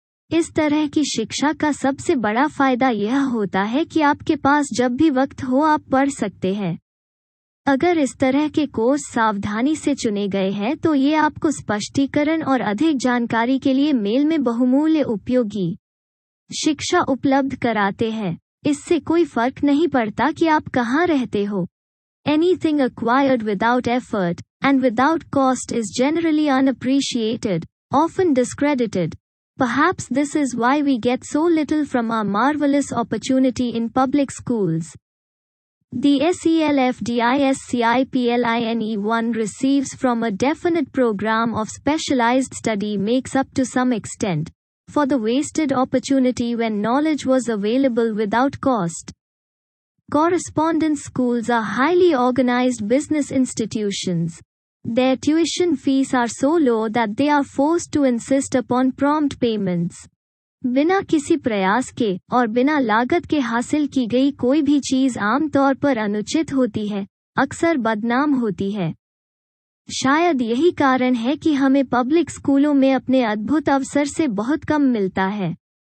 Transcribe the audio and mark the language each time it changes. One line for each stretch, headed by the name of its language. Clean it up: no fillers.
Hindi: इस तरह की शिक्षा का सबसे बड़ा फायदा यह होता है कि आपके पास जब भी वक्त हो आप पढ़ सकते हैं। अगर इस तरह के कोर्स सावधानी से चुने गए हैं तो ये आपको स्पष्टीकरण और अधिक जानकारी के लिए मेल में बहुमूल्य उपयोगी शिक्षा उपलब्ध कराते हैं। इससे कोई फर्क नहीं पड़ता कि आप कहाँ रहते हो।
English: Anything acquired without effort and without cost is generally unappreciated, often discredited. Perhaps this is why we get so little from our marvelous opportunity in public schools. The SELFDISCIPLINE one receives from a definite program of specialized study makes up to some extent for the wasted opportunity when knowledge was available without cost. Correspondence schools are highly organized business institutions. Their tuition fees are so low that they are forced to insist upon prompt payments.
Hindi: बिना किसी प्रयास के और बिना लागत के हासिल की गई कोई भी चीज आमतौर पर अनुचित होती है, अक्सर बदनाम होती है। शायद यही कारण है कि हमें पब्लिक स्कूलों में अपने अद्भुत अवसर से बहुत कम मिलता है।